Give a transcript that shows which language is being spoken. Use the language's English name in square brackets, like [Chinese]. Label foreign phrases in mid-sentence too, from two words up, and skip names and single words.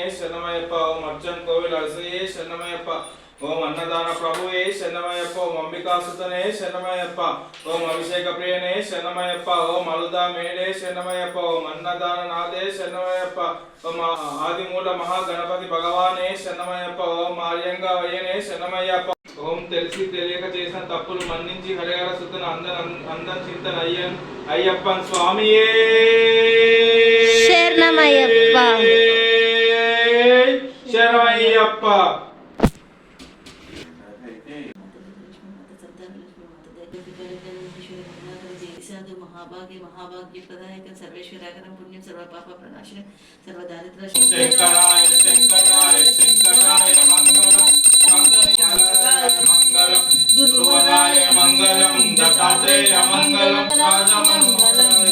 [Tamil] சரணமய்யப்ப, ஓம் அர்ஜுன் கோவில் அரசயே சரணமய்யப்ப, ஓம் அன்னதான பிரபுவே சரணமய்யப்ப, ஓம் அம்பிகாசுதனே சரணமய்யப்ப, ஓம் அபிஷேக பிரியனே சரணமய்யப்ப, ஓம் அலுதா மேடே சரணமய்யப்ப, ஓம் அன்னதான நாதே சரணமய்யப்ப, ஓம் ஆதிமூல மஹாகணபதி பகவானே சரணமய்யப்ப, ஓம் ஆர்யங்கா வய்யனே சரணமய்யப்ப, ஓம் [Telugu] తెలిసి తెలియక చేసిన తప్పులు మన్నించి [Tamil] ஹரிஹர சுதன அந்தம் சிந்தன அய்யப்பன் ஸ்வாமியே శరణమయ్యప్ప. శరణమయ్యప్ప. [Sanskrit] महाभाग्य महाभाग्य प्रदायक सर्वेश्वराकरं पुण्यं सर्व पाप प्रणाशनं सर्व दारिद्र्य शंकराय शंकराय शंकराय मंगलम मंगलाय मंगलम गुरुवराय मंगलम दत्तात्रेय मंगलम राजमनोहराय